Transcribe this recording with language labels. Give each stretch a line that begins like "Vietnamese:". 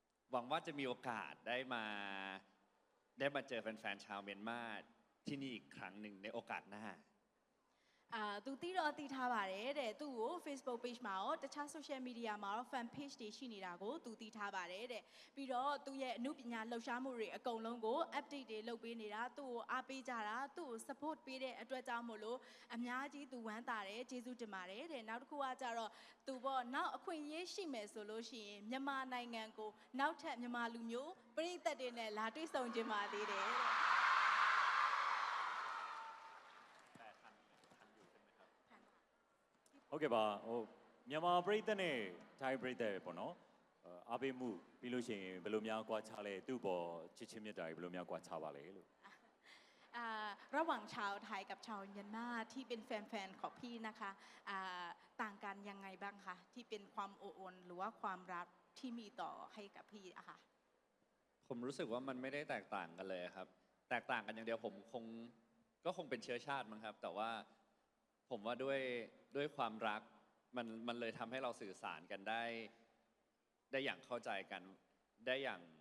Thai: หวังว่าจะมีโอกาสได้มาเจอแฟนๆชาวเมียนมาที่นี่อีกครั้งหนึ่งในโอกาสหน้า
Burmese: သူတီးတော့တီးထားပါတယ်တဲ့သူ့ကို Facebook page မှာရောတခြား social media မှာရော fan page တွေရှိနေတာကိုသူတီးထားပါတယ်တဲ့ပြီးတော့သူ့ရဲ့အမှုပညာလှူရှားမှုတွေအကုန်လုံးကို update တွေလုပ်ပေးနေတာသူ့ကိုအားပေးကြတာသူ့ကို support ပေးတဲ့အတွက်ကြောင့်မို့လို့အများကြီးသူဝမ်းသာတယ်ကျေးဇူးတင်ပါတယ်တဲ့နောက်တစ်ခုကကြတော့သူပေါ့နောက်အခွင့်အရေးရှိမယ်ဆိုလို့ရှိရင်မြန်မာနိုင်ငံကိုနောက်ထပ်မြန်မာလူမျိုးပြည်သက်တွေနဲ့လာတွေ့ဆုံကြပါသေးတယ် ဟုတ်ကဲ့ပါဟိုမြန်မာပြည်သက်နဲ့ထိုင်းပြည်သက်ပဲပေါ့နော်အားပေးမှုပြီးလို့ရှိရင်ဘယ်လိုများကွာခြားလဲသူ့ပေါ်ချစ်ချင်းမြတ်တာတွေဘယ်လိုများကွာခြားပါလဲလို့
Thai: ระหว่างชาวไทยกับชาวเมียนมาที่เป็นแฟนๆของพี่นะคะต่างกันยังไงบ้างคะที่เป็นความอบอุ่นหรือว่าความรักที่มีต่อให้กับพี่อะค่ะ ผมรู้สึกว่ามันไม่ได้แตกต่างกันเลยครับแตกต่างกันอย่างเดียวผมก็คงเป็นเชื้อชาติมั้งครับแต่ว่าผมว่าด้วยความรักมันเลยทำให้เราสื่อสารกันได้อย่างเข้าใจกันได้อย่า